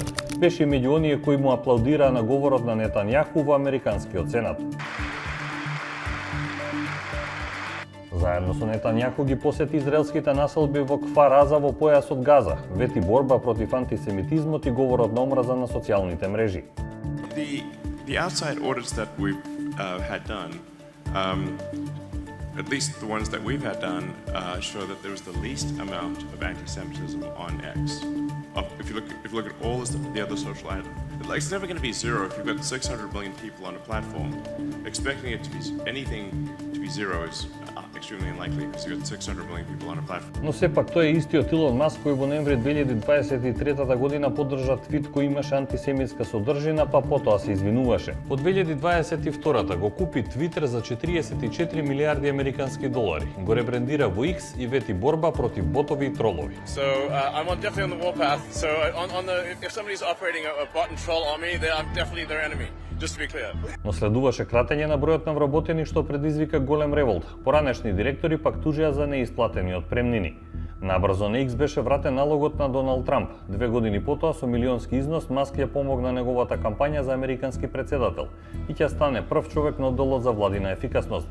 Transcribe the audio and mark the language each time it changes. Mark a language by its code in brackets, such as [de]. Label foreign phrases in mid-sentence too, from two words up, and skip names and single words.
[mk] Беше меѓу оние кои му аплаудираа на говорот на Нетањаху во Американскиот сенат. Заедно со Нетањаху ги посети израелските населби во Кфар Аза во појасот Газа, вети борба против антисемитизмот и говорот на омраза на социјалните мрежи. [en] The outside audits that we've had done, at least the ones that we've had done, show that there was the least amount of anti-Semitism on X. If you look at all the other social items, like, it's never going to be zero if you've got 600 million people on a platform. Expecting it to be anything to be zero is extremely unlikely because you've got 600 million people on a platform. [mk] Но сепак тој е истиот Илон Маск кој во ноември 2023 година поддржа твит кој имаше антисемитска содржина, па потоа се извинуваше. Во 2022 го купи Твитер за 44 милиарди американски долари. Го ребрендира во X и вети борба против ботови и тролови. [en] So I'm definitely on the warpath. So if somebody's operating a bot and troll army, then I'm definitely their enemy. Just to be clear. [mk] Но следуваше кратење на бројот на вработени што предизвика голем револт. Поранешни директори пак тужија за неисплатени отпремнини. Набрзо на X беше вратен налогот на Доналд Трамп. 2 години потоа со милионски износ Маск ја помогна неговата кампања за американски претседател и ќе стане прв човек на одделот за владина ефикасност.